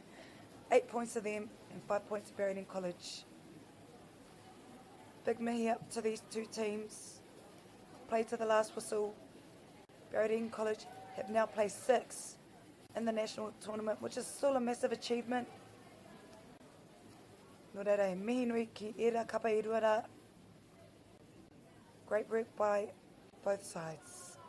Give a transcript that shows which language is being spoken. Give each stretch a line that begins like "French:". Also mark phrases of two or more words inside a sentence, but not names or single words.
English: 8 points to them and 5 points to Berridine College. Big mihi up to these two teams. Play to the last whistle. Berridine College have now placed 6th in the national tournament, which is still a massive achievement.
Māori: Nō reira, he mihi nui ki era kapa i ruara.
English: Great work by both sides.